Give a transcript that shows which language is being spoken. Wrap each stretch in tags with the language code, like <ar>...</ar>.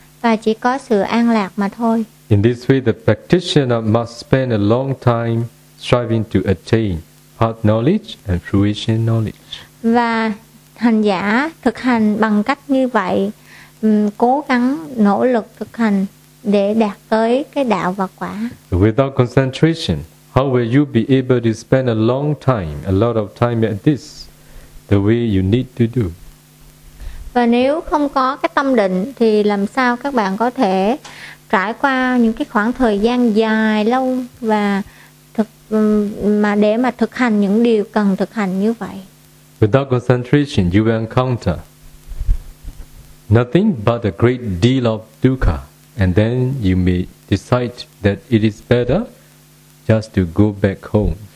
<vi>Và chỉ có sự an lạc mà thôi.</vi> <en>In this way, the practitioner must spend a long time striving to attain heart knowledge and fruition knowledge.</en> <vi>Và hành giả thực hành bằng cách như vậy, cố gắng nỗ lực thực hành để đạt tới cái đạo và quả.</vi> <en>Without concentration, how will you be able to spend a long time, a lot of time at this, the way you need to do?</en> <vi>Và nếu không có cái tâm định thì làm sao các bạn có thể trải qua những cái khoảng thời gian dài lâu và thực mà để mà thực hành những điều cần thực hành như vậy?</vi> <en>Without concentration, you will encounter nothing but a great deal of dukkha, and then you may decide that it is better just to go back home.</en>